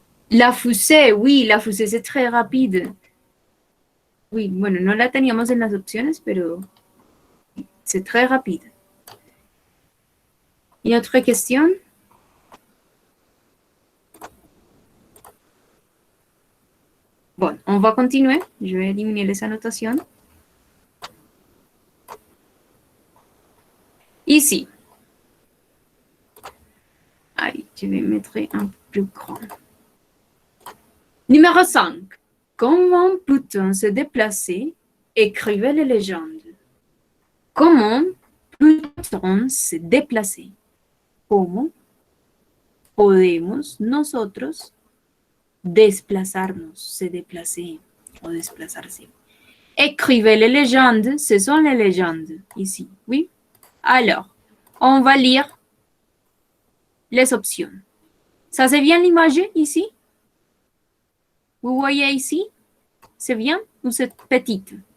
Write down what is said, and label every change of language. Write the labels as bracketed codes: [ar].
[fr] La fusée, oui, la fusée c'est très rapide. [es] Oui, bueno, no la teníamos en las opciones, pero [fr] c'est très rapide. Une autre question? Bon, on va continuer. Je vais éliminer les annotations. Ici. Allez, je vais mettre un peu plus grand. Numéro 5. Comment peut-on se déplacer? Écrivez les légendes. Comment peut-on se déplacer? [es] ¿Cómo podemos nosotros desplazarnos, [fr] se déplacer [es] o desplazarse? [fr] Écrivez les légendes, ce sont les légendes ici, oui? Alors, on va lire les options. Ça, c'est bien l'image ici? Vous voyez ici? C'est bien ou c'est petite?